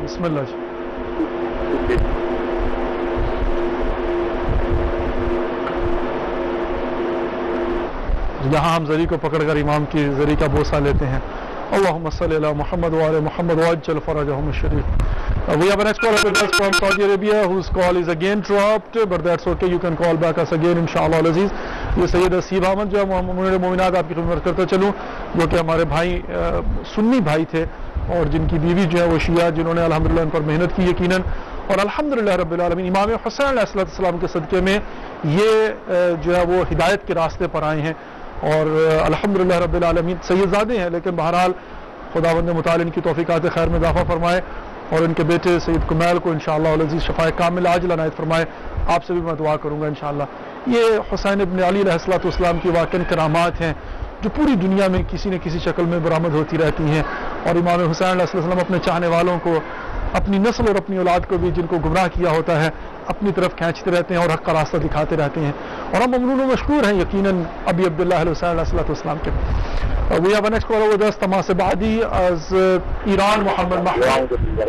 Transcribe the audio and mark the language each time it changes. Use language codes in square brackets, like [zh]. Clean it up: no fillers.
[ur] بسم اللہ جی. یہاں ہم زری کو پکڑ کر امام کی زری کا بوسہ لیتے ہیں. [ar] اللہم صلی علی محمد وعلی محمد وعجل فرجہم الشریف. [en] We have a next caller with us from Saudi Arabia whose call is again dropped, but that's okay, you can call back us again inshallah al-aziz. [ur] یہ سید حسیب احمد جو ہے مومنات آپ کی خدمت کرتا چلوں، جو کہ ہمارے بھائی سنی بھائی تھے اور جن کی بیوی جو ہے وہ شیعہ، جنہوں نے الحمدللہ ان پر محنت کی یقیناً، اور الحمدللہ رب العالمین امام حسین علیہ السلام کے صدقے میں یہ جو ہے وہ ہدایت کے راستے پر آئے ہیں، اور الحمدللہ رب العالمین سید زادے ہیں، لیکن بہرحال خداوند متعال ان کی توفیقات خیر میں اضافہ فرمائے اور ان کے بیٹے سید کمیل کو انشاءاللہ العزیز شفاء کامل عاجل عنایت فرمائے. آپ سے بھی میں دعا کروں گا انشاءاللہ. یہ حسین ابن علی علیہ السلام کی واقعی کرامات ہیں جو پوری دنیا میں کسی نہ کسی شکل میں برآمد ہوتی رہتی ہیں، اور امام حسین علیہ السلام اپنے چاہنے والوں کو، اپنی نسل اور اپنی اولاد کو بھی جن کو گمراہ کیا ہوتا ہے اپنی طرف کھینچتے رہتے ہیں اور حق کا راستہ دکھاتے رہتے ہیں، اور ہم ممنون و مشکور ہیں یقیناً ابی عبداللہ حسین علیہ السلام کے. [en] We have a next caller with us, [fa] تماس بعدی از ایران [en] محمد محمود.